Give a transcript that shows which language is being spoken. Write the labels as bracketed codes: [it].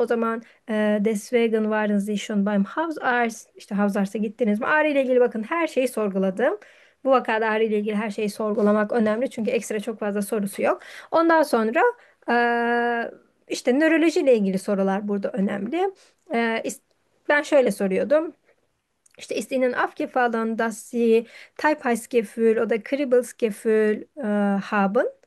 [tr] O zaman [de] deswegen waren Sie schon beim Hausarzt. [tr] İşte Hausarzt'a gittiniz mi? Ağrı ile ilgili bakın her şeyi sorguladım. Bu vakada ağrı ile ilgili her şeyi sorgulamak önemli çünkü ekstra çok fazla sorusu yok. Ondan sonra işte nöroloji ile ilgili sorular burada önemli. Ben şöyle soruyordum. [de] İşte ist Ihnen aufgefallen, dass Sie Taubheitsgefühl oder Kribbelsgefühl haben?